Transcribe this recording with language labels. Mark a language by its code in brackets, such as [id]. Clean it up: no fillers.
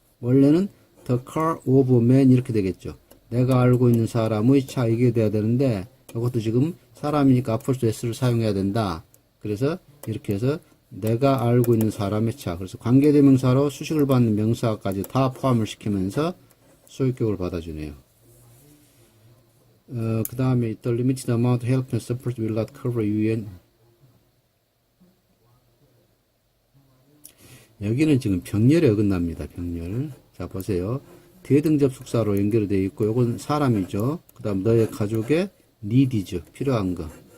[ko] 원래는 [en] the car of a man [ko] 이렇게 되겠죠. 내가 알고 있는 사람의 차 이게 돼야 되는데 이것도 지금 사람이니까 apostrophe s를 사용해야 된다. 그래서 이렇게 해서 내가 알고 있는 사람의 차. 그래서 관계대명사로 수식을 받는 명사까지 다 포함을 시키면서 소유격을 받아주네요. 그 다음에 [en] the limited amount of help and support will not cover you and [ko] 여기는 지금 병렬에 어긋납니다. 병렬. 자 보세요. 대등접속사로 연결이 되어 있고 이건 사람이죠. 그 다음 너의 가족의 need이죠. 필요한 거.